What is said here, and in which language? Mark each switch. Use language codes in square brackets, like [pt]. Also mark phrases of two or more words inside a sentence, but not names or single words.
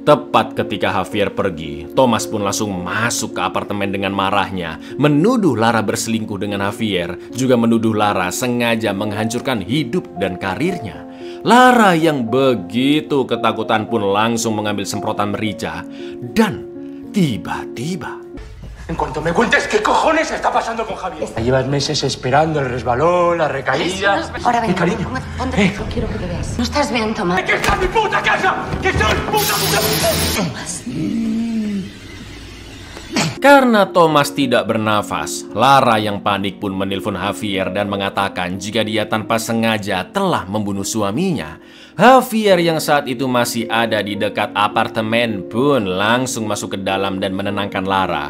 [id] Tepat ketika Javier pergi, Thomas pun langsung masuk ke apartemen dengan marahnya, menuduh Lara berselingkuh dengan Javier, juga menuduh Lara sengaja menghancurkan hidup dan karirnya. Lara yang begitu ketakutan pun langsung mengambil semprotan merica dan tiba-tiba... [es] En cuanto me cuentes qué cojones está pasando con Javier. Llevas meses esperando el resbalón, la recaída. Ahora ven, cariño. ponte, no quiero que te veas. No estás bien, Tomás. ¡Que está en mi puta casa! ¡Que está en mi puta! [id] Karena Thomas tidak bernafas, Lara yang panik pun menelpon Javier dan mengatakan jika dia tanpa sengaja telah membunuh suaminya. Javier yang saat itu masih ada di dekat apartemen pun langsung masuk ke dalam dan menenangkan Lara.